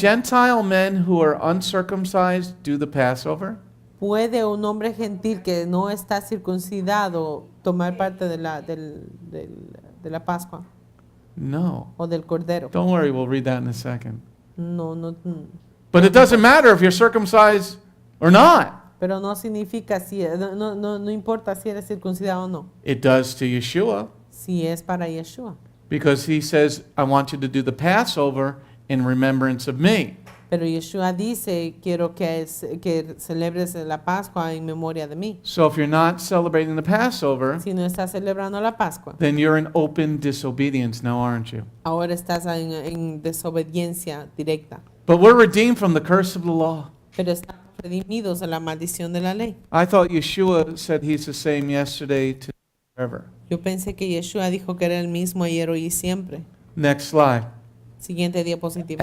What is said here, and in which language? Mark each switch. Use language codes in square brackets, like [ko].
[en] Gentile men who are uncircumcised do the Passover? [es] ¿Puede un hombre gentil que no está circuncidado tomar parte de la Pascua [en] No. [es] o del Cordero? [en] Don't worry, we'll read that in a second. [es] No. [en] But it doesn't matter if you're circumcised or not. [es] Pero no significa no importa si eres circuncidado o no. [en] It does to Yeshua, [es] Si es para Yeshua. [en] because he says, I want you to do the Passover in remembrance of me. [es] Pero Yeshua dice, quiero que celebres la Pascua en memoria de mí. [en] So if you're not celebrating the Passover, [es] Si no estás celebrando la Pascua, [en] then you're in open disobedience now, aren't you? [es] ahora estás en desobediencia directa. [en] But we're redeemed from the curse of the law. [es] Pero estamos redimidos de la maldición de la ley. [en] I thought Yeshua said he's the same yesterday, today, forever. [es] Yo pensé que Yeshua dijo que era el mismo ayer, hoy y siempre. [en] Next slide. [es] Siguiente diapositiva.